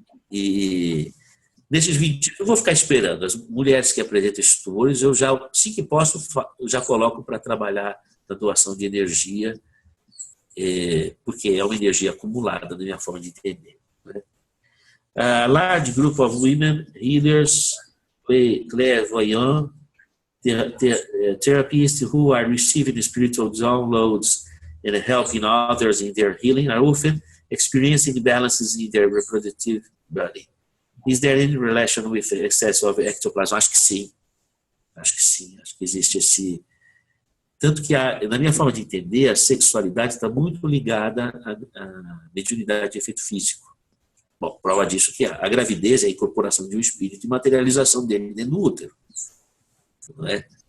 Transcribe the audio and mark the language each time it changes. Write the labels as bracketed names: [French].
[Portuguese] E nesses 20 anos eu vou ficar esperando. As mulheres que apresentam esses tumores, eu já, assim que posso, eu já coloco para trabalhar na doação de energia, porque é uma energia acumulada na minha forma de entender. [English] A large group of women healers, clairvoyants, therapists who are receiving spiritual downloads and helping others in their healing are often experiencing imbalances in their reproductive body. Is there any relation with the excess of ectoplasm? [Portuguese] Acho que sim. Acho que existe esse... Tanto que, na minha forma de entender, a sexualidade está muito ligada à mediunidade de efeito físico. Bom, prova disso que a gravidez é a incorporação de um espírito e materialização dele dentro do útero. Não é?